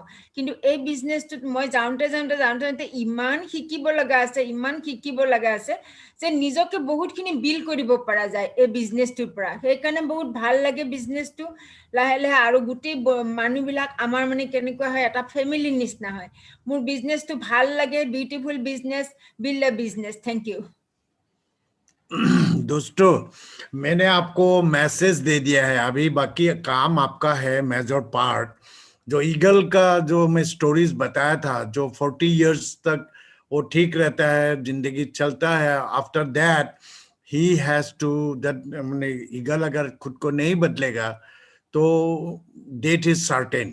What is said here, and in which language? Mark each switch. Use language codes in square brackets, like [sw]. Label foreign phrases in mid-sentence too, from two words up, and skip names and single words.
[as] কিন্তু এই বিজনেছটোত মই যাওঁতে ইমান শিকিব লগা আছে যে নিজকে বহুতখিনি বিল্ড কৰিব পৰা যায় এই বিজনেছটোৰ পৰা। সেইকাৰণে বহুত ভাল লাগে বিজনেছটো। লাহে লাহে আৰু গোটেই মানুহবিলাক আমাৰ মানে কেনেকুৱা হয়, এটা ফেমিলিৰ নিচিনা হয়। মোৰ বিজনেছটো ভাল লাগে, [en] beautiful business, build a business. Thank you. [hi] दोस्तों, मैंने आपको मैसेज दे दिया है। अभी बाकी काम आपका है [en] major part. [hi] जो ईगल का जो मैं स्टोरीज बताया था, जो 40 इयर्स तक वो ठीक रहता है, जिंदगी चलता है, [en] after that he has to that, [hi] मैंने ईगल अगर खुद को नहीं बदलेगा तो [en] date is certain.